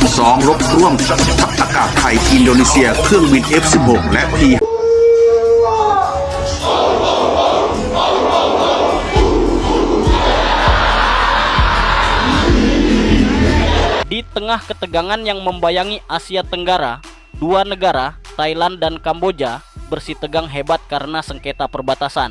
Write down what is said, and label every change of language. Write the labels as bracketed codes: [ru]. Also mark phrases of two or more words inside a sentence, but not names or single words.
[th] ซ้อมรบร่วมทัพอากาศไทยอินโดนีเซียเครื่องบิน F-16 และ P [id] Di tengah ketegangan yang membayangi Asia Tenggara, dua negara, Thailand dan Kamboja, bersitegang hebat karena sengketa perbatasan.